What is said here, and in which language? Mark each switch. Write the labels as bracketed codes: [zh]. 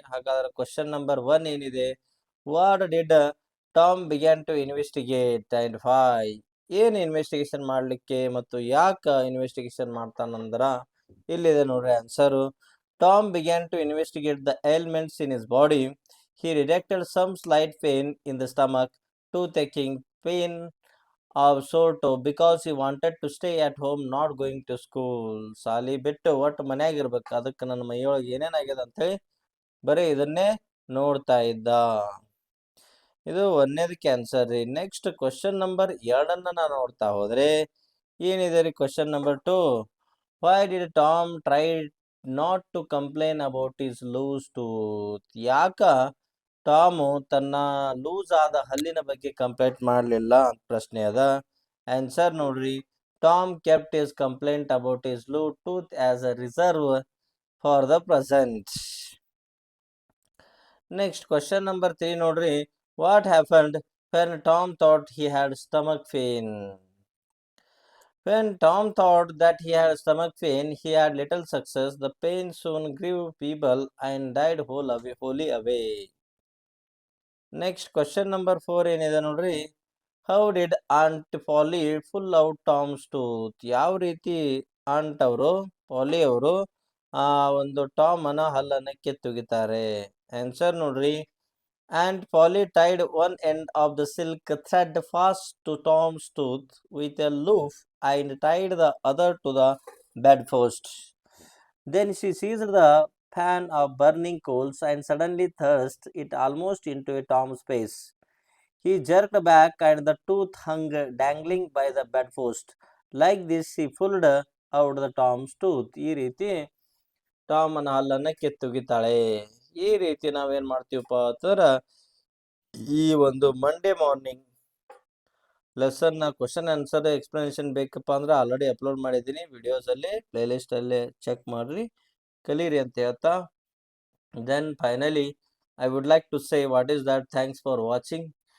[kn] ಹಾಗಾದ್ರೆ question number 1 ಏನಿದೆ? [en] What did Tom began to investigate and why? [kn] ಏನ್ investigation ಮಾಡ್ಲಿಕ್ಕೆ ಮತ್ತು ಯಾಕೆ ಇನ್ವೆಸ್ಟಿಗೇಷನ್ ಮಾಡ್ತಾನಂದ್ರ ಇಲ್ಲಿದೆ ನೋಡ್ರಿ answer. [en] Tom began to investigate the elements in his body. He detected some slight pain in the stomach, toothache, pain of sore toe because he wanted to stay at home, not going to school. [kn] ಸಾಲಿ ಬಿಟ್ಟು ಒಟ್ಟು ಮನ್ಯಾಗ ಇರ್ಬೇಕು, ಅದಕ್ಕೆ ನನ್ನ ಮೈಯೊಳಗೆ ಏನೇನಾಗ್ಯದ ಅಂತೇಳಿ ಬರೀ ಇದನ್ನೇ ನೋಡ್ತಾ ಇದ್ದ. ಇದು ಒಂದನೇದಕ್ಕೆ ಆನ್ಸರ್ ರೀ. ನೆಕ್ಸ್ಟ್ ಕ್ವಶನ್ ನಂಬರ್ 2 ನಾನು ನೋಡ್ತಾ ಹೋದ್ರೆ ಏನಿದೆ ರೀ question number 2. [en] Why did Tom try not to complain about his loose tooth? [kn] ಯಾಕ ಟಾಮು ತನ್ನ ಲೂಸ್ ಆದ ಹಲ್ಲಿನ ಬಗ್ಗೆ ಕಂಪ್ಲೇಂಟ್ ಮಾಡಲಿಲ್ಲ ಅಂತ ಪ್ರಶ್ನೆ ಅದ. ಆನ್ಸರ್ ನೋಡ್ರಿ, [en] Tom kept his complaint about his loose tooth as a reserve for the present. [kn] Next question number 3 ನೋಡ್ರಿ. [en] What happened when Tom thought he had stomach pain? When Tom thought that he had stomach pain, he had little success. The pain soon grew feeble and died wholly away. Next question number 4 [kn] ಏನಿದೆ ನೋಡ್ರಿ. [en] How did Aunt Polly pull out Tom's tooth? [kn] ಯಾವ ರೀತಿ ant ಅವರು, ಪಾಲಿ ಅವರು ಒಂದು ಟಾಮನ ಹಲ್ಲನ್ನ ಕಿತ್ತುಗಿತಾರೆ? Answer ನೋಡ್ರಿ, [en] Aunt Polly tied one end of the silk thread fast to Tom's tooth with a loop and tied the other to the bedpost. Then she seized the pan of burning coals and suddenly thrust it almost into Tom's face. He jerked back and the tooth hung dangling by the bedpost. Like this she pulled out the Tom's tooth. [kn] ಈ ರೀತಿ ಟಾಮನ ಹಲ್ಲನ್ನ ಕಿತ್ತುಗಿತಾಳೆ. ಈ ರೀತಿ ನಾವೇನ್ ಮಾಡ್ತೀವಪ್ಪ ಅಂತಂದ್ರ ಈ ಒಂದು Monday morning lesson question answer explanation ಬೇಕಪ್ಪ ಅಂದ್ರೆ ಆಲ್ರೆಡಿ ಅಪ್ಲೋಡ್ ಮಾಡಿದ್ದೀನಿ ವಿಡಿಯೋಸ್ ಅಲ್ಲಿ, ಪ್ಲೇ ಲಿಸ್ಟ್ ಅಲ್ಲಿ ಚೆಕ್ ಮಾಡ್ರಿ, ಕಲೀರಿ ಅಂತ ಹೇಳ್ತಾ [en] Then finally I would like to say what is that. Thanks for watching.